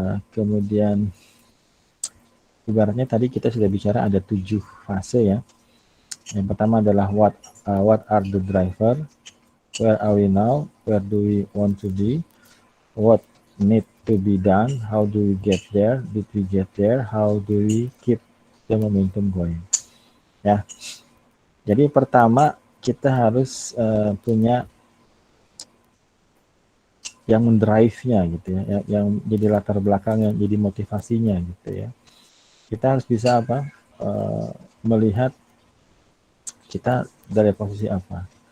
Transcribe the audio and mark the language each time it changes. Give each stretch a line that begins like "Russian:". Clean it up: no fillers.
Indonesian: Kemudian ibaratnya tadi kita sudah bicara ada 7 fase ya. Yang pertama adalah
English: what are the driver, where are we now, where do we want to be, what need to be done, how do we get there, did we get there, how do we keep the momentum going. Ya.
Indonesian: Jadi pertama kita harus punya yang mendrive-nya gitu ya, yang jadi latar belakang, yang jadi motivasinya gitu ya. Kita harus bisa apa? Melihat kita dari posisi apa.